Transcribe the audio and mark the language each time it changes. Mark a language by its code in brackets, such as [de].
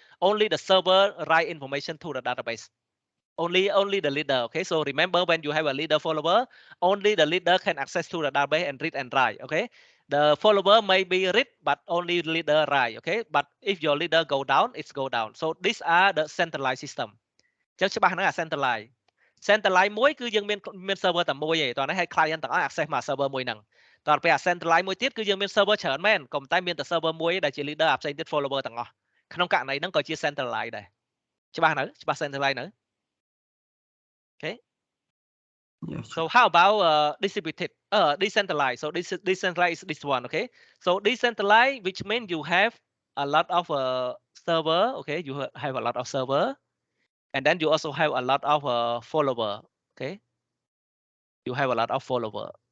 [en] Only the server write information to the database. Only the leader. Okay, so remember, when you have a leader follower, only the leader can access to the database and read and write. Okay, the follower may be read, but only leader write. Okay, but if your leader go down, it's go down. So these are the centralized system. [km] ចឹងច្បាស់ហ្នឹងអា centralized មួយគឺយើងមាន server តែមួយទេតោះនេះឲ្យ client ទាំងអស់ access មក server មួយហ្នឹងតោះពេលអា centralized មួយទៀតគឺយើងមាន server ច្រើនមែនក៏ប៉ុន្តែមានតែ server មួយដែលជា leader អាផ្សេងទៀត follower ទាំងអស់ក្នុងករណីហ្នឹងក៏ជា centralized ដែរច្បាស់នៅច្បាស់ centralized នៅ Okay. [en] Yes. So how about distributed, decentralized? So this decentralized is this one. Okay. So decentralized, which means you have a lot of server. Okay, you have a lot of server, and then you also have a lot of follower. Okay, you have a lot of follower.